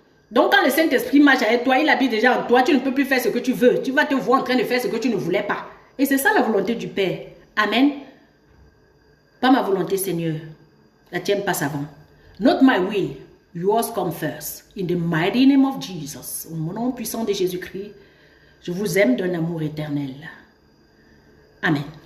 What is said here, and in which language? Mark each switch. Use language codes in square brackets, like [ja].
[fr] Donc, quand le Saint-Esprit marche avec toi, il habite déjà en toi, tu ne peux plus faire ce que tu veux. Tu vas te voir en train de faire ce que tu ne voulais pas. Et c'est ça la volonté du Père. Amen. Pas ma volonté, Seigneur. La tienne passe avant. [en] Not my will, yours come first. In the mighty name of Jesus. [fr] Au nom puissant de Jésus-Christ, je vous aime d'un amour éternel. Amen.